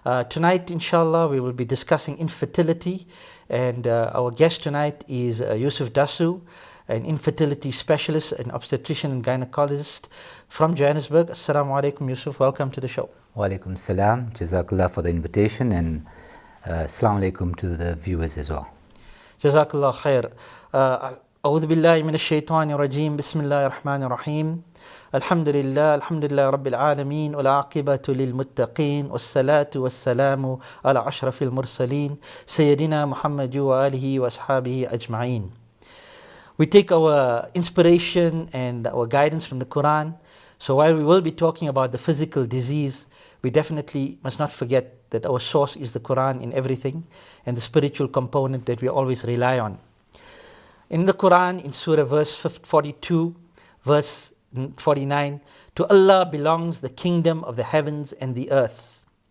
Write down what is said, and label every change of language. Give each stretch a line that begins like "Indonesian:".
English: Tonight, inshallah, we will be discussing infertility, and our guest tonight is Yusuf Dasoo, an infertility specialist, an obstetrician and gynecologist from Johannesburg. Assalamu alaikum, Yusuf. Welcome to the show. Wa alaikum salam. Jazakallah for the invitation, and assalamu alaikum to the viewers as well. Jazakallah khair.
Arabic: أعوذ بالله من الشيطان الرجيم بسم الله الرحمن الرحيم الحمد لله رب العالمين والعاقبة للمتقين والصلاة والسلام على أشرف المرسلين سيدنا محمد وآله وأصحابه أجمعين.
English: We take our inspiration and our guidance from the Quran. So while we will be talking about the physical disease, we definitely must not forget that our source is the Quran in everything, and the spiritual component that we always rely on. In the Quran, in Surah verse 42, verse 49, to Allah belongs the kingdom of the heavens and the earth.